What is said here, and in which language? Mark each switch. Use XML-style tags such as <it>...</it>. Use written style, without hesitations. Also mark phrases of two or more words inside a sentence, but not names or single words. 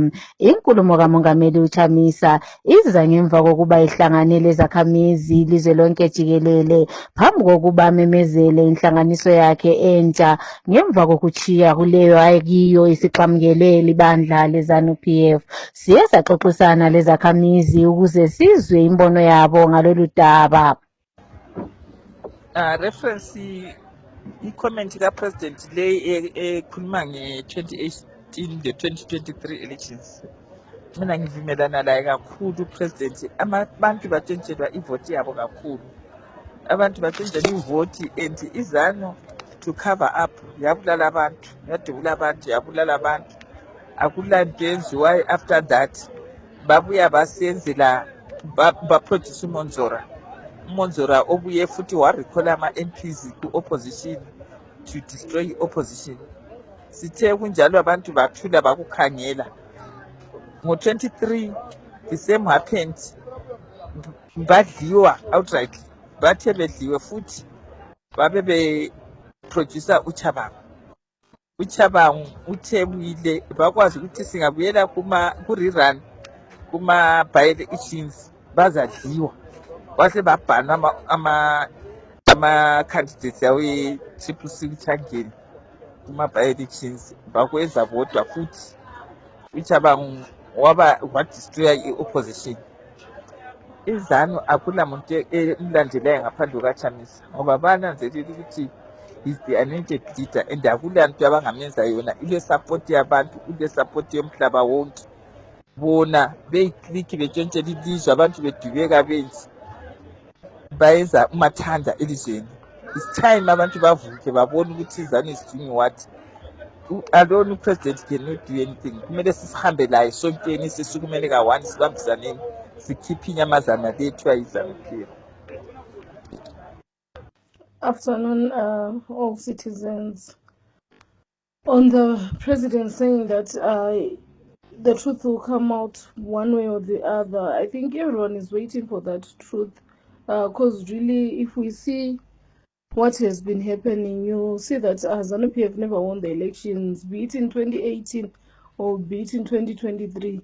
<nd>Inkulumo kaMongameli uChamisa iza ngemva kokuba ihlanganele izakhamizi ilizwe lonke jikelele phambi kokuba amemezele inhlanganiso yakhe entsha ngemva kokuchiya kuleyo ayikiyo isixamukele libandla leZANU-PF. Siye saxoxisana lezakhamizi ukuze sizwe imbono yabo ngalolu daba. Reference i-comment ka-President le ekhuluma nge-2018 le-2023 elections. Mina ngivumelana laye kakhulu uPresident. Abantu batshentshelwa ivoti yabo kakhulu. Abantu batshentshelwa ivoti and iZANU</nd> <en>to cover up</en> <nd>yabulala abantu, yadubula abantu, yabulala abantu. Akulanto yenziwayo</nd> <en>after that.</en> <nd>Babuya basenzela baproduce uMonzora. UMonzora obuye futhi warecall ama-MPs ku-opposition</nd> <en>to destroy opposition.</en> <nd>Sithe kunjalo abantu bathula bakukhangela. Ngo-23</nd> <en>the same happened.</en> <nd>Badliwa outright. Bathe bedliwe futhi babe beproducer uChabangu. uChabangu uthebile bakwazi ukuthi singabuyela ku-rerun kuma-by-elections bazadliwa. Wahle babhana ama-candidates yawe-CCC Changeni kuma-by-elections bakwenza bodwa futhi uChabangu wadestroya i-opposition. iZANU akula muntu emlandelayo ngaphandle kukaChamisa ngoba bananzelela ukuthi</nd> <en>is the anointed leader</en> <nd>and akulanto abangamenza yona. Ile support yabantu, ile support yomhlaba wonke. Bona beyiclick betshentshela ilizwe abantu bedubeka benzi bayenza umathanda elizweni.</nd> <en>It's time</en> <nd>abantu bavuke babone ukuthi iZANU</nd> <en>is doing what. Alone uPresident cannot do anything.</en> <nd>Kumele sisihambe laye sonkeni sisukumele ka-one sibambisaneni sikhiphe inyamazana lethu ayiZANU-PF.</nd> <en>Afternoon, all citizens. On the president saying that the truth will come out one way or the other, I think everyone is waiting for that truth. Because really, if we see what has been happening, you'll see that ZANU-PF never won the elections, be it in 2018 or be it in 2023.</en>